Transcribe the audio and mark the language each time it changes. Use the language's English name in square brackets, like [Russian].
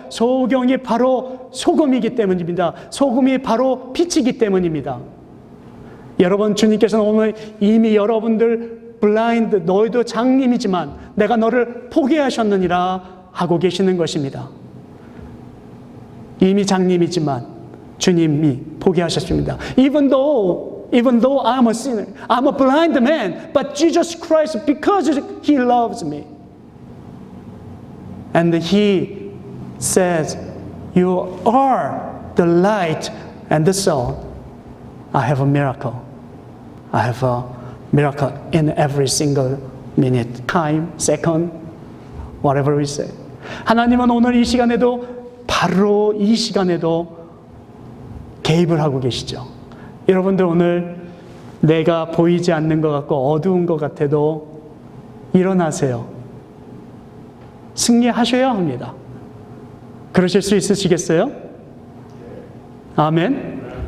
[Korean] 소경이 바로 소금이기 때문입니다. 소금이 바로 빛이기 때문입니다. 여러분, 주님께서는 오늘 이미 여러분들 블라인드, 너희도 장님이지만 내가 너를 보게 하셨느니라 하고 계시는 것입니다. 이미 장님이지만 주님이 포기하셨습니다. [English] Even though I'm a sinner, I'm a blind man, but Jesus Christ, because He loves me, And he says, you are the light and the salt. I have a miracle. I have a miracle in every single minute, time, second, whatever we say. [Korean] 하나님은 오늘 이 시간에도 바로 이 시간에도 개입을 하고 계시죠. 여러분들 오늘 내가 보이지 않는 것 같고 어두운 것 같아도 일어나세요. 승리하셔야 합니다. 그러실 수 있으시겠어요? 아멘.